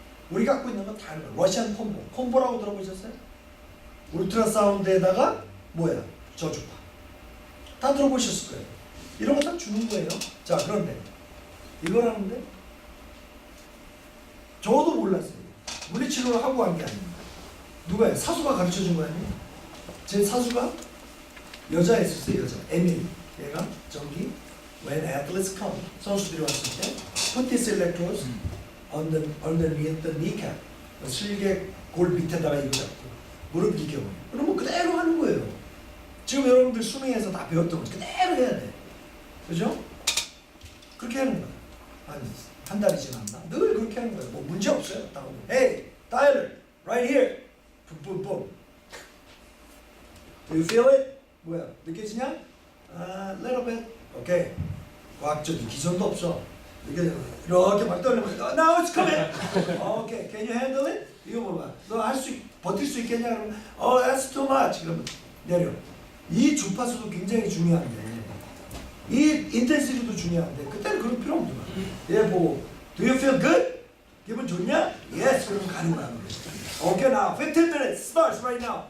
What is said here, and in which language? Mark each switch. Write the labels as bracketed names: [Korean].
[Korean] 우리 갖고 있는 건 다른 거예요. 러시안 콤보. 콤보라고 들어보셨어요? 울트라 사운드에다가 뭐야? 저주파. 다 들어보셨을 거예요. 이런 거 다 주는 거예요. 자, 그런데 이걸 하는데 저도 몰랐어요. 물리치료를 하고 한 게 아닙니다. 누가요? 사수가 가르쳐 준 거 아니에요? 제 사수가 여자였었어요. 여자. 에밀. 얘가 저기 [English] when athletes come [Korean] 선수들이 왔을 때 [English] put this electrodes underneath the kneecap. [Korean] 슬개 골 밑에다가 이거 잡고 무릎 이겨요. 그러면 그대로 하는 거예요. 지금 여러분들 수능에서 다 배웠던 거 그대로 해야 돼. 그죠? 그렇게 하는 거야. 한 달이 지났나? 늘 그렇게 하는 거예요. 뭐 문제 없어요. 딱 오면 [English] Hey, Tyler, right here. [Korean] 뿜뿜뿜. [English] Do you feel it? [Korean] 뭐야? 느껴지냐? [English] Little bit. 오케이. [Korean] 과학적인 기존도 없어. 이렇게 막 떨리면 [English] Now it's coming. [Korean] 오케이. [English] Can you handle it? [Korean] 이거 봐봐. 너 버틸 수 있겠냐? 그러면 [English] that's too much. [Korean] 그러면 내려. 이 주파수도 굉장히 중요한데 이 인텐시티도 중요한데 그때는 그럴 필요 없는 거야. 얘 보고 [English] Do you feel good? [Korean] 기분 좋냐? Yes. 그러면 가는 거야. [English] Okay, now 15 minutes starts right now.